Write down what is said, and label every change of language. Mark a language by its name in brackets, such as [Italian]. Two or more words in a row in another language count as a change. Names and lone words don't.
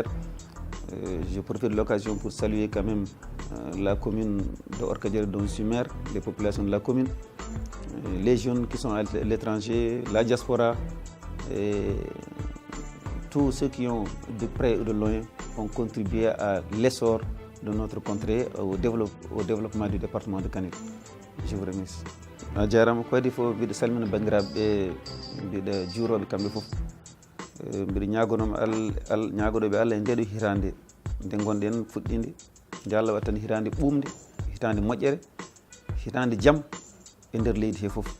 [French] Je profite de l'occasion pour saluer quand même la commune de Orkadiéré dont je suis maire, les populations de la commune, les jeunes qui sont à l'étranger, la diaspora et tous ceux qui ont de près ou de loin ont contribué à l'essor de notre contrée, au développement du département de Kanel. Je vous remercie. [Fula] Jarama ko waɗi fof mbiɗo salmina bandiraɓe mbiɗo juuroɓe kamɓe fof mbiɗo ñagoɗoɓe Allah e ndeɗo hitande nde gonɗen fuɗɗinde nde Allah watta hitande ɓumde, hitande moƴƴere, hitande jaam e nder leydi he fof.